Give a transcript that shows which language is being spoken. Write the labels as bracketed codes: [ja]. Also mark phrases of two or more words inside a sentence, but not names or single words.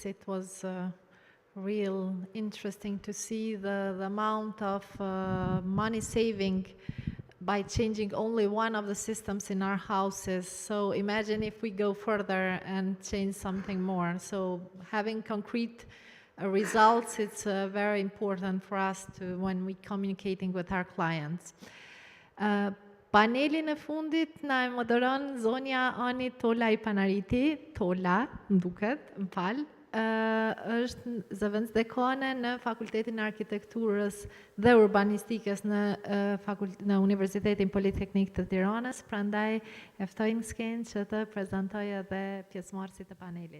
[en] It was real interesting to see the amount of money saving by changing only one of the systems in our houses. So imagine if we go further and change something more. So having concrete results, it's very important for us to when we communicating with our clients. [sq] Panelin e fundit na e moderon zonja Ani Tola I Panariti, Tola, më duket, më fal, është zëvendësdekane në Fakultetin e Arkitekturës dhe Urbanistikës në Universitetin Politeknik të Tiranës, prandaj e ftoj në skenë që të prezantojë edhe pjesëmarrësit e panelit.